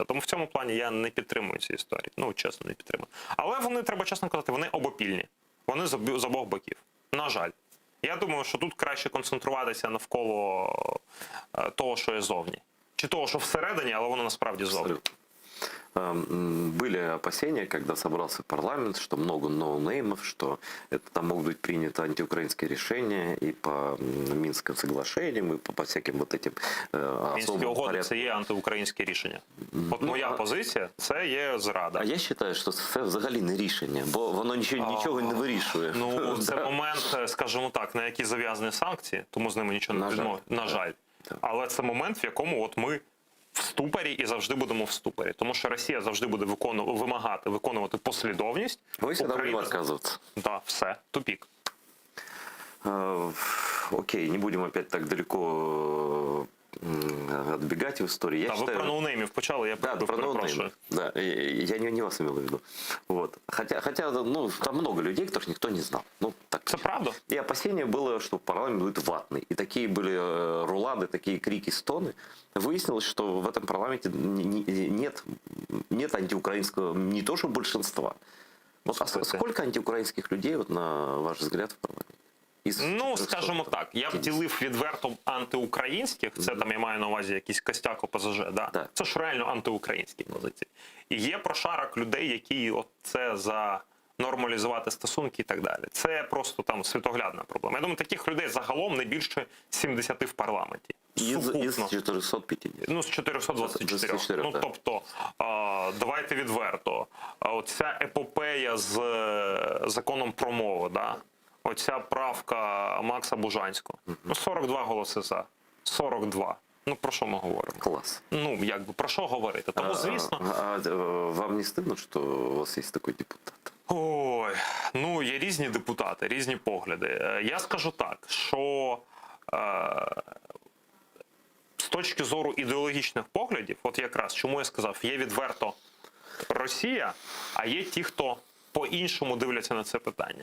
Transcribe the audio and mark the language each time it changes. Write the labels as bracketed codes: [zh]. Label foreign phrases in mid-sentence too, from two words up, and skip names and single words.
[uk] Тому в цьому плані я не підтримую ці історії. Ну, чесно, не підтримую. Але вони, треба чесно казати, вони обопільні. Вони з обох боків. На жаль. Я думаю, що тут краще концентруватися навколо того, що є зовні. Чи того, що всередині, але воно насправді зовні. Абсолютно. [ru] Были опасения, когда собрался парламент, что много ноунеймов, что это там могут быть приняты антиукраинские решения и по Минским соглашениям, и по всяким вот этим [uk] Мінські [ru] особым [uk] угоди – [ru] порядкам. [uk] це є антиукраїнське рішення. От моя позиція – це є зрада. А я вважаю, що це взагалі не рішення, бо воно нічого не вирішує. Ну, це момент, скажімо так, на який зав'язані санкції, тому з ними нічого не відмовить. На жаль. Але це момент, в якому от ми в ступорі і завжди будемо в ступорі. Тому що Росія завжди буде вимагати виконувати послідовність. Ми всегда будемо відказуватися. Так, все, тупік. [ru] Окей, не будем опять так далеко отбегать в истории. Я [uk] Ви [ru] считаю... [uk] про ноунеймів почали, я [ru] Да, про [uk] перепрошую. [ru] ноунеймы. Да, я не вас имел в виду. Вот. Хотя, ну, там много людей, которых никто не знал. Ну, так. [uk] Це правда? [ru] И опасение было, что парламент будет ватный. И такие были рулады, такие крики, стоны. Выяснилось, что в этом парламенте нет антиукраинского, не то что большинства. Вот, а сколько антиукраинских людей, вот, на ваш взгляд, в парламенте? [uk] Ну, скажімо так, я б ділив відверто антиукраїнських, це там я маю на увазі якийсь костяк ОПЗЖ, да? Так. Це ж реально антиукраїнські позиції. І є прошарок людей, які от це за нормалізувати стосунки і так далі. Це просто там світоглядна проблема. Я думаю, таких людей загалом не більше 70 в парламенті. [ru] Из [uk] Сукупно. [ru] 450. [uk] Ну, з 424. 24, Ну, так. тобто, давайте відверто. Оця епопея з законом про мову, да? Оця правка Макса Бужанського. Ну, 42 голоси за. 42. Ну, про що ми говоримо? [ru] Класс. [uk] Ну, якби, про що говорити? Тому, звісно... [ru] Вам не стыдно, что у вас есть такой депутат? [uk] Ой, ну, є різні депутати, різні погляди. Я скажу так, що з точки зору ідеологічних поглядів, от якраз, чому я сказав, є відверто Росія, а є ті, хто по-іншому дивляться на це питання.